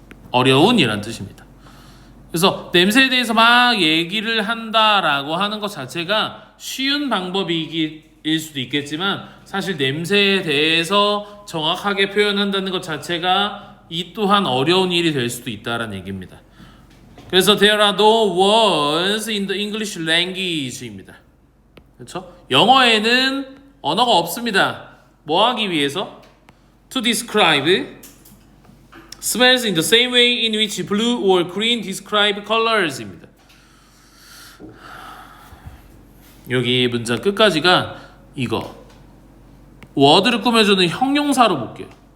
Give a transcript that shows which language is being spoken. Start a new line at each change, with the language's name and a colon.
Korean: 어려운 이란 뜻입니다. 그래서 냄새에 대해서 막 얘기를 한다라고 하는 것 자체가 쉬운 방법일 수도 있겠지만 사실 냄새에 대해서 정확하게 표현한다는 것 자체가 이 또한 어려운 일이 될 수도 있다라는 얘기입니다.
English: 그래서 there are no words in the English language입니다.
Korean: 그렇죠? 영어에는 언어가 없습니다. 뭐 하기 위해서?
English: To describe smells in the same way in which blue or green describe colors입니다.
Korean: 여기 문장 끝까지가 이거 워드를 꾸며주는 형용사로 볼게요.